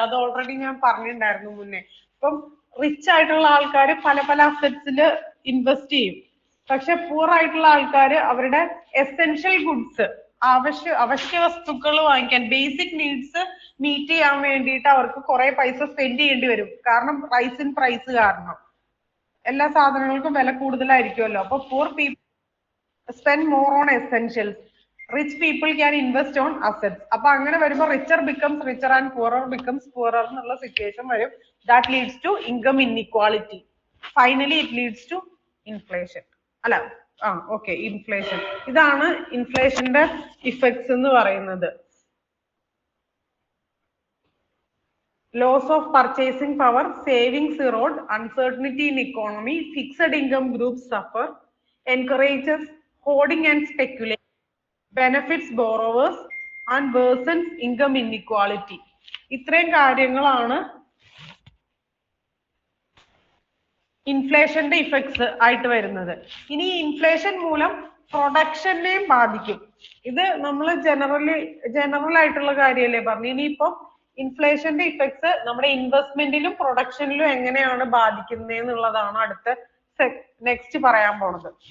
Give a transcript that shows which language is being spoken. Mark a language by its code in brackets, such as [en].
[ml] അത് ഓൾറെഡി ഞാൻ പറഞ്ഞിട്ടുണ്ടായിരുന്നു മുന്നേ. ഇപ്പം റിച്ച് ആയിട്ടുള്ള ആൾക്കാർ പല പല അസറ്റ്സിൽ ഇൻവെസ്റ്റ് ചെയ്യും, പക്ഷെ പൂർ ആയിട്ടുള്ള ആൾക്കാർ അവരുടെ എസെൻഷ്യൽ ഗുഡ്സ്, അവശ്യ വസ്തുക്കൾ വാങ്ങിക്കാൻ, ബേസിക് നീഡ്സ് മീറ്റ് ചെയ്യാൻ വേണ്ടിയിട്ട് അവർക്ക് കുറെ പൈസ സ്പെൻഡ് ചെയ്യേണ്ടി വരും, കാരണം റൈസ് ഇൻ പ്രൈസ് കാരണം. എല്ലാ സാധനങ്ങൾക്കും വില കൂടുതലായിരിക്കുമല്ലോ. അപ്പൊ [en] Poor people spend more on essentials. Rich people can invest on assets. [ml] അപ്പൊ അങ്ങനെ വരുമ്പോൾ [en] richer becomes richer and poorer becomes poorer [ml] എന്നുള്ള സിറ്റുവേഷൻ വരും. [en] That leads to income inequality. Finally it leads to inflation. [ml] അല്ല ഓക്കെ, ഇൻഫ്ലേഷൻ. ഇതാണ് ഇൻഫ്ലേഷന്റെ effects എന്ന് പറയുന്നത്. [en] Loss of purchasing power, savings erode, uncertainty in economy, fixed income groups suffer, encourages hoarding and speculation, benefits borrowers and worsens income inequality. [ml] ഇത്രയും കാര്യങ്ങളാണ് ഇൻഫ്ലേഷന്റെ effects ആയിട്ട് വരുന്നത്. ഇനി inflation മൂലം പ്രൊഡക്ഷനെയും ബാധിക്കും. ഇത് നമ്മൾ ജനറൽ ആയിട്ടുള്ള കാര്യമല്ലേ പറഞ്ഞു. ഇനിയിപ്പം ഇൻഫ്ലേഷന്റെ ഇഫക്ട്സ് നമ്മുടെ ഇൻവെസ്റ്റ്മെന്റിലും പ്രൊഡക്ഷനിലും എങ്ങനെയാണ് ബാധിക്കുന്നത് എന്നുള്ളതാണ് അടുത്ത നെക്സ്റ്റ് പറയാൻ പോണത്.